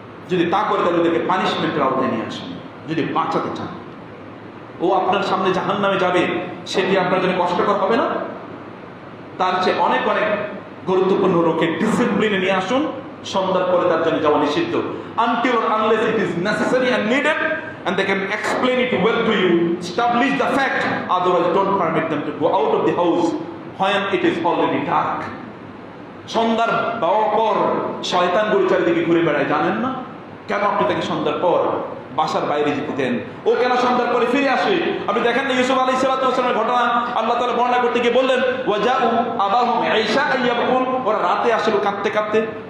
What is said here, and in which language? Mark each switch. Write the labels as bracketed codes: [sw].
[bn] যদি তা করে তাহলে ওদেরকে পানিশমেন্টের আওতায় নিয়ে আসেন। যদি বাঁচাতে চান, ও আপনার সামনে জাহান্নামে যাবে, সেটি আপনার জন্য কষ্টকর হবে না? তার চেয়ে অনেক অনেক গুরুত্বপূর্ণ লোকে ডিসিপ্লিনে নিয়ে আসুন, সন্ধ্যার পরে তার জন্য যাওয়া নিষিদ্ধ। [en] Until or unless it is necessary and needed and they can explain it well to you, establish the fact, otherwise don't permit them to go out of the house when it is already dark. [bn] সন্ধ্যার পর শয়তান গুলো চারিদিকে ঘুরে বেড়ায়, জানেন না কেন আপনি তাকে সন্ধ্যার পর বাসার বাইরে যেতে দেন? ও কেন সন্ধ্যার পরে ফিরে আসে? আপনি দেখেন না ইউসুফ আলাইহিস সালাতু ওয়াস সালামের ঘটনা আল্লাহ তাআলা বর্ণনা করতে গিয়ে বললেন, [ar] ওয়াজাউ আবাহুম ঈশা ইয়াবকুন, [bn] ওরা রাতে আসলো কাঁদতে কাঁদতে।